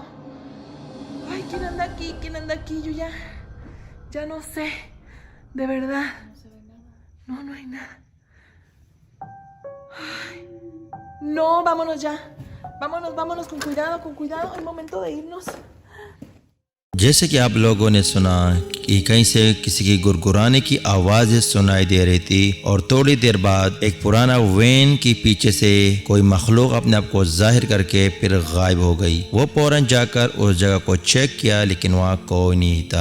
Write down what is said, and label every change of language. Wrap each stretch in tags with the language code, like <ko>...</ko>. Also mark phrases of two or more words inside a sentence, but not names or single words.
<es>Ay, ¿quién anda aquí? ¿Quién anda aquí? Yo ya no sé. De verdad. No se ve nada. No, no hay nada. Ay. No, vámonos ya. Vámonos con cuidado. Es momento de irnos.</es> <hi>जैसे कि आप लोगों ने सुना कि कहीं से किसी की गुरगुराने की आवाज़ें सुनाई दे रही थी और थोड़ी देर बाद एक पुराना वैन की पीछे से कोई मखलूक अपने आप को जाहिर करके फिर गायब हो गई। वो फौरन जाकर उस जगह को चेक किया लेकिन वहाँ कोई नहीं था।</hi>